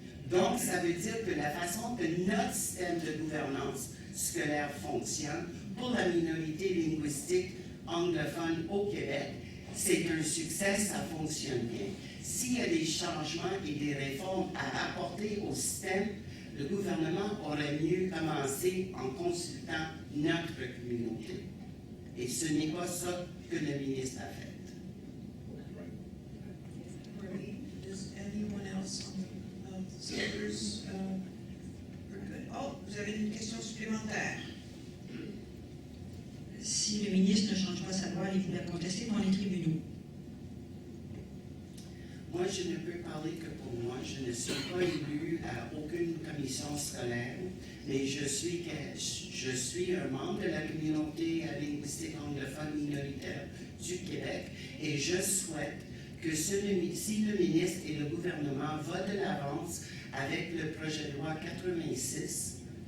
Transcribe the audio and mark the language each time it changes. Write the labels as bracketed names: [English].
[French] Donc, ça veut dire que la façon que notre système de gouvernance scolaire fonctionne pour la minorité linguistique anglophone au Québec, c'est un succès, ça fonctionne bien. S'il y a des changements et des réformes à apporter au système, le gouvernement aurait mieux commencé en consultant notre communauté. Et ce n'est pas ça que le ministre a fait. [English] Does anyone else on the speakers? We're good. [French] Oh, vous avez une question supplémentaire? Si le ministre ne change pas sa loi, allez-vous la contester devant les tribunaux? Moi, je ne peux parler que pour moi. Je ne suis pas élu à aucune commission scolaire, mais je suis un membre de la communauté linguistique anglophone minoritaire du Québec et je souhaite que si le ministre et le gouvernement vont de l'avance avec le projet de loi 86,